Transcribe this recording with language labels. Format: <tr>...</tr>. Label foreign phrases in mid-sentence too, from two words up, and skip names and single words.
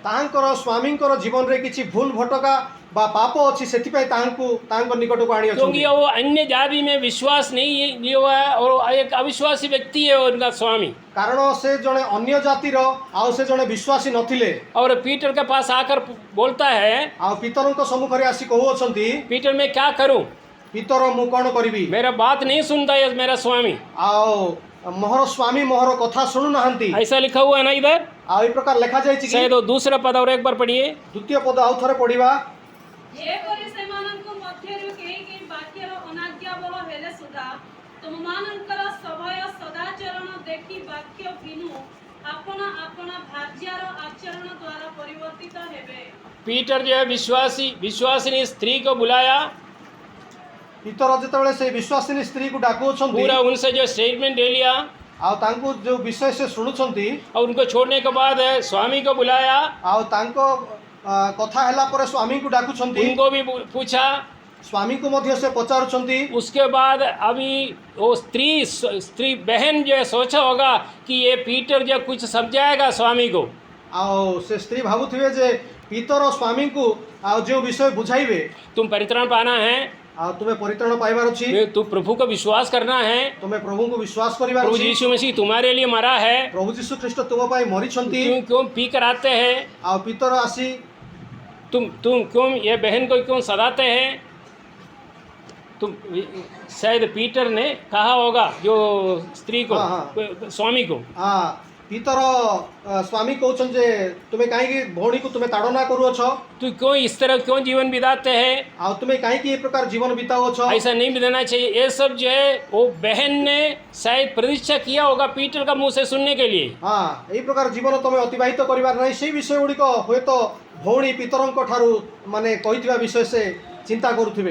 <or>ତାଙ୍କର ସ୍ୱାମୀଙ୍କର ଜୀବନରେ କିଛି ଭୁଲ ଭଟକା ବା ପାପ ଅଛି, ସେଥିପାଇଁ ତାଙ୍କ ନିକଟକୁ ଆଣିଅଛନ୍ତି।</or> <hi>क्योंकि वो अन्य जाति में विश्वास नहीं लिया हुआ है और एक अविश्वासी व्यक्ति है उनका स्वामी।</hi> <or>କାରଣ ସେ ଜଣେ ଅନ୍ୟ ଜାତିର ଆଉ ସେ ଜଣେ ବିଶ୍ୱାସୀ ନଥିଲେ।</or> <hi>और पीटर के पास आकर बोलता है,</hi> <or>ଆଉ ପିତରଙ୍କ ସମ୍ମୁଖରେ ଆସି କହୁଅଛନ୍ତି,</or> <hi>पीटर मैं क्या करूं?</hi> <or>ପିତର ମୁଁ କ'ଣ କରିବି?</or> <hi>मेरा बात नहीं सुनता है मेरा स्वामी।</hi> <or>ଆଉ ମୋହର ସ୍ୱାମୀ ମୋହର କଥା ଶୁଣୁନାହାନ୍ତି।</or> <hi>ऐसा लिखा हुआ है ना इधर?</hi> <or>ଆ ଏଇ ପ୍ରକାର ଲେଖା ଯାଇଛି କି</or> <hi>शायद वो दूसरा पद और एक बार पढ़िए।</hi> <or>ଦ୍ୱିତୀୟ ପଦ ଆଉ ଥରେ ପଢ଼ିବା ଯେପରି ସେମାନଙ୍କ ମଧ୍ୟରୁ କେହି କେହି ବାକ୍ୟର ଅନାଜ୍ଞାବହ ହେଲେ ସୁଦ୍ଧା ତୁମମାନଙ୍କର ସଭୟ ସଦାଚରଣ ଦେଖି ବାକ୍ୟ ବିନୁ ଆପଣ ଆପଣ ଭାର୍ଯ୍ୟାର ଆଚରଣ ଦ୍ୱାରା ପରିବର୍ତ୍ତିତ ହେବେ।</or> <hi>पीटर जो है विश्वासिनी स्त्री को बुलाया,</hi> <or>ପିତର ଯେତେବେଳେ ସେଇ ବିଶ୍ୱାସିନୀ ସ୍ତ୍ରୀକୁ ଡାକୁଅଛନ୍ତି</or> <hi>पूरा उनसे जो स्टेटमेंट ले लिया</hi> <or>ଆଉ ତାଙ୍କୁ ଯୋଉ ବିଷୟ ସେ ଶୁଣୁଛନ୍ତି</or> <hi>और उनको छोड़ने के बाद स्वामी को बुलाया,</hi> <or>ଆଉ ତାଙ୍କ କଥା ହେଲା ପରେ ସ୍ୱାମୀଙ୍କୁ ଡାକୁଛନ୍ତି</or> <hi>उनको भी पूछा।</hi> <or>ସ୍ୱାମୀଙ୍କୁ ମଧ୍ୟ ସେ ପଚାରୁଛନ୍ତି</or> <hi>उसके बाद अभी वो स्त्री बहन जो है सोचा होगा कि ये पीटर जो कुछ समझाएगा स्वामी को।</hi> <or>ଆଉ ସେ ସ୍ତ୍ରୀ ଭାବୁଥିବେ ଯେ ପିତର ସ୍ୱାମୀଙ୍କୁ ଆଉ ଯେଉଁ ବିଷୟ ବୁଝାଇବେ</or> <hi>तुम परित्राण पाना है,</hi> <or>ଆଉ ତୁମେ ପରିତ୍ରାଣ ପାଇବାର ଅଛି</or> <hi>तुम प्रभु को विश्वास करना है,</hi> <or>ତୁମେ ପ୍ରଭୁଙ୍କୁ ବିଶ୍ୱାସ କରିବାର</or> <hi>प्रभु</hi> <or>ଅଛି</or> <hi>यीशु मसीह तुम्हारे लिए मरा है,</hi> <or>ପ୍ରଭୁ ଯୀଶୁ ଖ୍ରୀଷ୍ଟ ତୁମ ପାଇଁ ମରିଛନ୍ତି</or> <hi>क्यों क्यों पी कर आते हैं,</hi> <or>ଆଉ ପିତର ଆସି</or> <hi>तुम क्यों ये बहन को क्यों सताते हैं। तुम शायद पीटर ने कहा होगा जो स्त्री को, हाँ। स्वामी को,</hi> <or>ପିତର ସ୍ୱାମୀ କହୁଛନ୍ତି ଯେ ତୁମେ କାହିଁକି ଭଉଣୀକୁ ତୁମେ ତାଡ଼ନା କରୁଅଛ</or> <hi>तू क्यों इस तरह क्यों जीवन बिताते हैं,</hi> <or>ଆଉ ତୁମେ କାହିଁକି ଏ ପ୍ରକାର ଜୀବନ ବିତାଉଅଛ</or> <hi>ऐसा नहीं बिताना चाहिए। ये सब जो है वो बहन ने शायद प्रतीक्षा किया होगा पीटर का मुंह से सुनने के लिए।</hi> <or>ହଁ ଏଇ ପ୍ରକାର ଜୀବନ ତମେ ଅତିବାହିତ କରିବାର ନାହିଁ ସେଇ ବିଷୟ ଗୁଡ଼ିକ ହୁଏତ ଭଉଣୀ ପିତରଙ୍କ ଠାରୁ ମାନେ କହିଥିବା ବିଷୟ ସେ ଚିନ୍ତା କରୁଥିବେ</or>